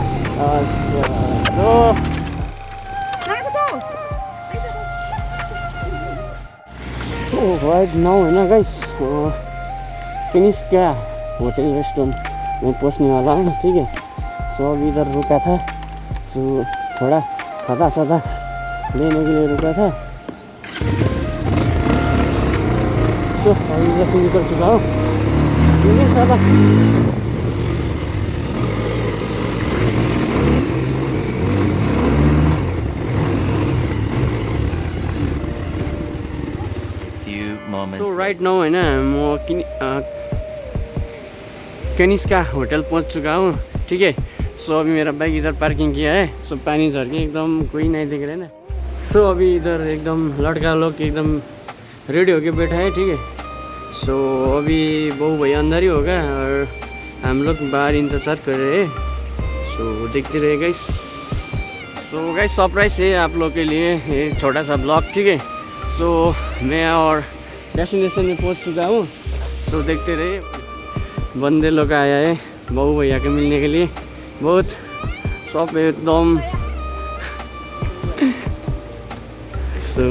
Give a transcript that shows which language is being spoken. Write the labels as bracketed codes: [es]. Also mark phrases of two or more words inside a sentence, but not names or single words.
[hi] तो [en] right now [hi] है ना गाइस किनिस्का होटल रेस्टोरेंट में पहुंचने वाला हूँ ठीक है। सो अभी इधर रुका था, सो थोड़ा खाना सादा लेने के लिए रुका था। तो अभी इधर से निकल चुका हूँ सादा। सो [en] right now [ne] होइन म [hi] कैनिस्का होटल पहुंच चुका हूँ ठीक है। सो अभी मेरा बाइक इधर पार्किंग किया है। सो पानी झर के एकदम कोई नहीं दिख रहा है ना। सो अभी इधर एकदम लड़का लोग एकदम रेडी होके बैठा है ठीक है। सो अभी बहू भैया अंदर ही होगा और हम लोग बाहर इंतजार कर रहे हैं। सो देखते रहे गाइस। सो गाइस सरप्राइज है आप लोग के लिए एक छोटा सा ब्लॉग ठीक है। सो मैं और डेस्टिनेशन में पहुंच चुका हूँ। सो देखते रहे। बंदे लोग आया है बहू भैया के मिलने के लिए, बहुत सब एकदम। सो